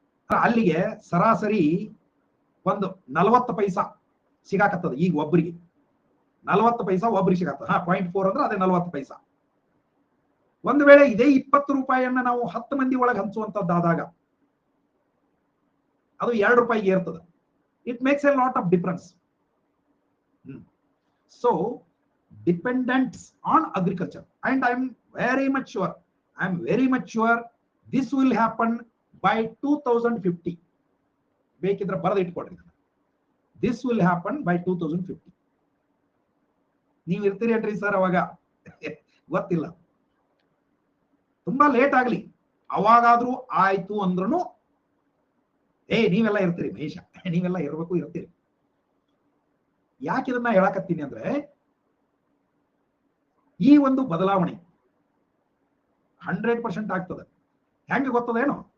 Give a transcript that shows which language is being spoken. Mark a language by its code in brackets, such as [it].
[kn] ಅಲ್ಲಿಗೆ ಸರಾಸರಿ ಒಂದು 40 ಪೈಸಾ ಸಿಗಾಕತ್ತದ. ಈಗ ಒಬ್ಬರಿಗೆ 40 ಪೈಸಾ ಒಬ್ಬರಿಗೆ ಸಿಗತ್ತದ. 0.4 ಅಂದ್ರೆ ಅದೇ 40 ಪೈಸಾ. ಒಂದು ವೇಳೆ ಇದೇ 20 ರೂಪಾಯಿಯನ್ನ ನಾವು 10 ಮಂದಿ ಒಳಗೆ ಹಂಚುವಂತದ್ದಾದಾಗ ಅದು 2 ರೂಪಾಯಿಗೆ ಏರ್ತದ. [en] It makes a lot of difference. So dependence on agriculture, and I'm very much sure this will happen by 2050. [kn] ಬೇಕಿದ್ರೆ ಬರೆದು ಇಟ್ಕೊಡ್ರಿ, [en] this will happen by 2050. [kn] ನೀವು ಇರ್ತೀರಿ ಅನ್ರಿ ಸರ್ ಅವಾಗ? ಗೊತ್ತಿಲ್ಲ, ತುಂಬಾ ಲೇಟ್ ಆಗ್ಲಿ, ಅವಾಗಾದ್ರೂ ಆಯ್ತು ಅಂದ್ರೂ ನೀವೆಲ್ಲ ಇರ್ತೀರಿ ಮಹೇಶ, ನೀವೆಲ್ಲ ಇರ್ಬೇಕು, ಇರ್ತೀರಿ. ಯಾಕೆ ಇದನ್ನ ಹೇಳಕತ್ತೀನಿ ಅಂದ್ರೆ, ಈ ಒಂದು ಬದಲಾವಣೆ 100% ಆಗ್ತದೆ. ಹೆಂಗೆ ಗೊತ್ತದೇನು?